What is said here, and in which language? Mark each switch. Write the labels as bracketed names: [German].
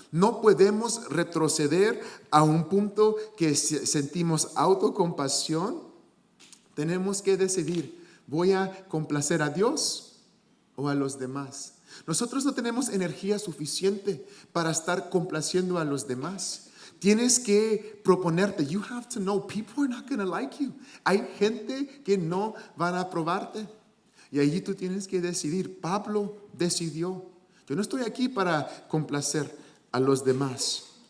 [Spanish] No podemos retroceder a un punto que sentimos autocompasión. Tenemos que decidir, ¿voy a complacer a Dios o a los demás? Nosotros no tenemos energía suficiente para estar complaciendo a los demás. Tienes que proponerte. [English] You have to know people are not going to like you. [Spanish] Hay gente que no van a aprobarte. Y allí tú tienes que decidir. Pablo decidió. Yo no estoy aquí para complacer a los demás.